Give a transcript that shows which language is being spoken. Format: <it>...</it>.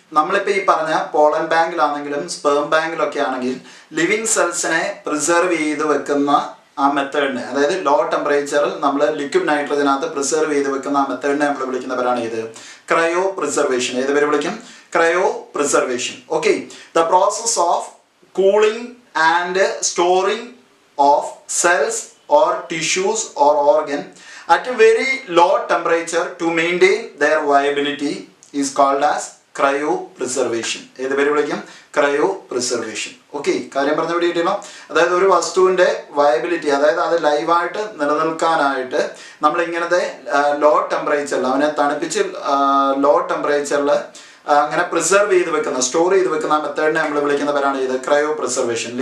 <ml>നമ്മളിപ്പോൾ ഈ പറഞ്ഞ പോളൻ ബാങ്കിലാണെങ്കിലും സ്പേം ബാങ്കിലൊക്കെ ആണെങ്കിൽ ലിവിങ് സെൽസിനെ പ്രിസർവ് ചെയ്ത് വെക്കുന്ന ആ മെത്തേഡിനെ, അതായത് ലോ ടെമ്പറേച്ചറിൽ നമ്മൾ ലിക്വിഡ് നൈട്രജനകത്ത് പ്രിസർവ് ചെയ്ത് വെക്കുന്ന ആ മെത്തേഡിനെ നമ്മൾ വിളിക്കുന്നവരാണ് ഇത് ക്രയോ പ്രിസർവേഷൻ. ഏത് പേര് വിളിക്കും? Cryo preservation.</ml> <en>Okay, the process of cooling and storing of cells or tissues or organ at a very low temperature to maintain their viability is called as cryopreservation.</en> <ml>ഏത് പേര് വിളിക്കും? Cryo preservation. ഓക്കെ, കാര്യം പറഞ്ഞ പിടിയിട്ടോ. അതായത് ഒരു വസ്തുവിൻ്റെ viability, അതായത് അത് ലൈവായിട്ട് നിലനിൽക്കാനായിട്ട് നമ്മൾ ഇങ്ങനത്തെ ലോ ടെമ്പറേച്ചറിൽ അവനെ തണുപ്പിച്ച് ലോ ടെമ്പറേച്ചറിൽ അങ്ങനെ പ്രിസർവ് ചെയ്ത് വെക്കുന്ന, സ്റ്റോർ ചെയ്ത് വെക്കുന്ന മെത്തേഡിനെ നമ്മൾ വിളിക്കുന്നവരാണ് ഇത് ക്രയോ പ്രിസർവേഷൻ.</ml>